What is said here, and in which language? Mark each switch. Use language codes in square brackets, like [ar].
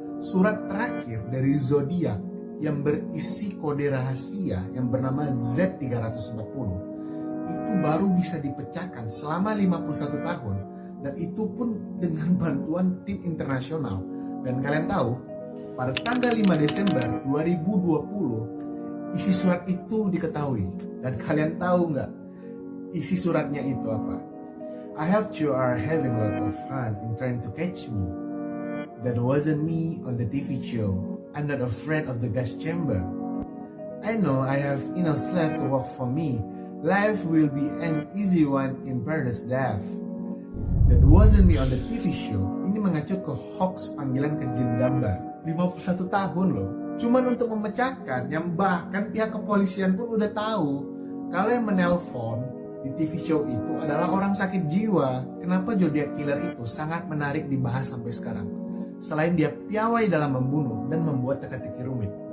[id] Surat terakhir dari Zodiac yang berisi kode rahasia yang bernama Z340 itu baru bisa dipecahkan selama 51 tahun Dan itu pun dengan bantuan tim internasional. Dan kalian tahu, pada tanggal 5 Desember 2020, isi surat itu diketahui. Dan kalian tahu nggak isi suratnya itu apa? [en] I hope you are having lots of fun in trying to catch me. That wasn't me on the TV show. I'm not afraid of the gas chamber. I know I have enough left to work for me. Life will be an easy one in paradise death. That wasn't me on the TV show. [id] Ini mengacu ke hoax panggilan ke jin gambar. 51 tahun loh. Cuman untuk memecahkan, yang bahkan pihak kepolisian pun udah tahu kalau yang menelpon di TV show itu adalah orang sakit jiwa. Kenapa Zodiac Killer itu sangat menarik dibahas sampai sekarang? Selain dia piawai dalam membunuh dan membuat teka-teki rumit.